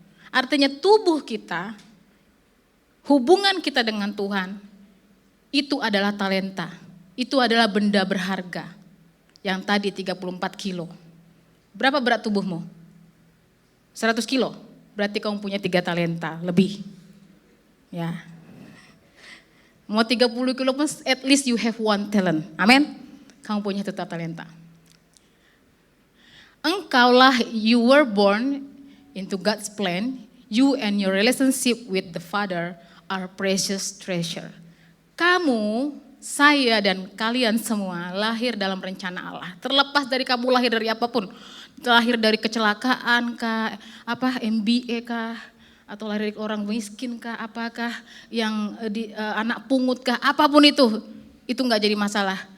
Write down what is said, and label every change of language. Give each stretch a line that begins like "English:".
Indonesian: Artinya tubuh kita, hubungan kita dengan Tuhan, itu adalah talenta. Itu adalah benda berharga. Yang tadi 34 kilo. Berapa berat tubuhmu? 100 kilo. Berarti kamu punya 3 talenta lebih. Ya. Mau 30 kilo pun
English: at least you have 1 talent. Amin.
Indonesian: Kamu punya tetap talenta. Engkaulah,
English: you were born into God's plan. You and your relationship with the Father are precious treasure.
Indonesian: Kamu, saya dan kalian semua lahir dalam rencana Allah. Terlepas dari kamu lahir dari apapun. Lahir dari kecelakaan kah, MBA kah, atau lahir dari orang miskin kah, apakah yang anak pungut kah, apapun itu enggak jadi masalah.